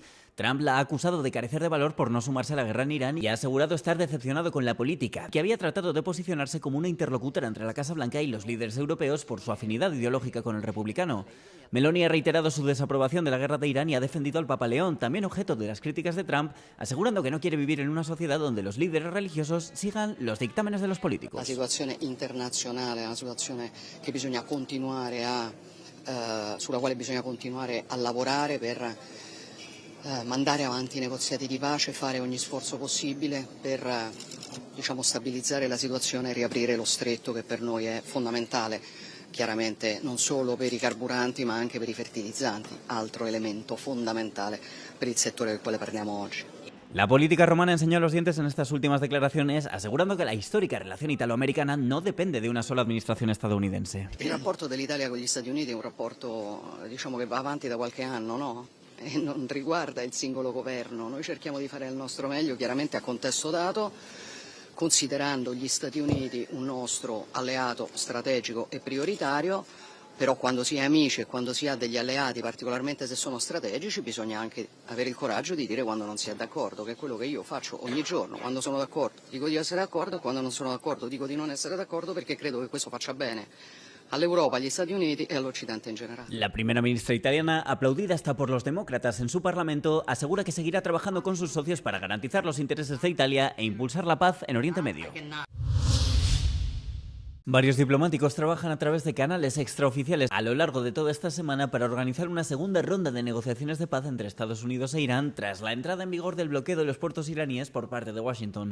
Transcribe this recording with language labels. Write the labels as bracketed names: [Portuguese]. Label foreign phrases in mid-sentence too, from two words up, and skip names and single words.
[Spanish] Trump la ha acusado de carecer de valor por no sumarse a la guerra en Irán y ha asegurado estar decepcionado con la política, que había tratado de posicionarse como una interlocutora entre la Casa Blanca y los líderes europeos por su afinidad ideológica con el republicano. Meloni ha reiterado su desaprobación de la guerra de Irán y ha defendido al Papa León, también objeto de las críticas de Trump, asegurando que no quiere vivir en una sociedad donde los líderes religiosos sigan los dictámenes de los políticos. [Italian] La situazione internazionale è una situazione che bisogna continuare sulla quale bisogna continuare a lavorare per mandare avanti i negoziati di pace, fare ogni sforzo possibile per stabilizzare la situazione e riaprire lo stretto che per noi è fondamentale, chiaramente non solo per i carburanti ma anche per i fertilizzanti, altro elemento fondamentale per il settore del quale parliamo oggi. [Spanish] La política romana enseñó los dientes en estas últimas declaraciones, asegurando que la histórica relación italoamericana no depende de una sola [Italian] administrazione statunitense. Il rapporto dell'Italia con gli Stati Uniti è un rapporto che va avanti da qualche anno, no? E non riguarda il singolo governo. Noi cerchiamo di fare il nostro meglio, chiaramente a contesto dato, considerando gli Stati Uniti un nostro alleato strategico e prioritario. Però quando si è amici e quando si ha degli alleati, particolarmente se sono strategici, bisogna anche avere il coraggio di dire quando non si è d'accordo, che è quello che io faccio ogni giorno. Quando sono d'accordo dico di essere d'accordo e quando non sono d'accordo dico di non essere d'accordo perché credo che questo faccia bene all'Europa, agli Stati Uniti e all'Occidente [Spanish] en general. La primera ministra italiana, aplaudida hasta por los demócratas en su parlamento, asegura que seguirá trabajando con sus socios para garantizar los intereses de Italia e impulsar la paz en Oriente Medio. Varios diplomáticos trabajan a través de canales extraoficiales a lo largo de toda esta semana para organizar una segunda ronda de negociaciones de paz entre Estados Unidos e Irán tras la entrada en vigor del bloqueo de los puertos iraníes por parte de Washington.